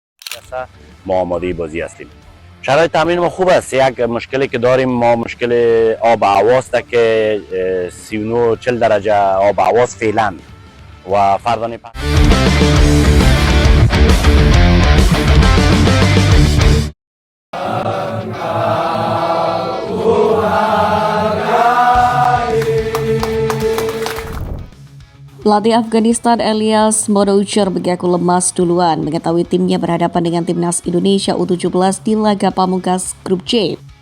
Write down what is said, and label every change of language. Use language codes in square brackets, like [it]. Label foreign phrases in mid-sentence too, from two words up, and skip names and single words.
[fa] ما آماده بازی هستیم. شرایط تمرین ما خوب است. یک مشکلی که داریم ما مشکل آب و هواست که 39-40 درجه آب و هواست فعلا و فردانه [id] Pelatih Afghanistan Elias Moroucher mengaku lemas duluan mengetahui timnya berhadapan dengan timnas Indonesia U17 di laga pamungkas grup C.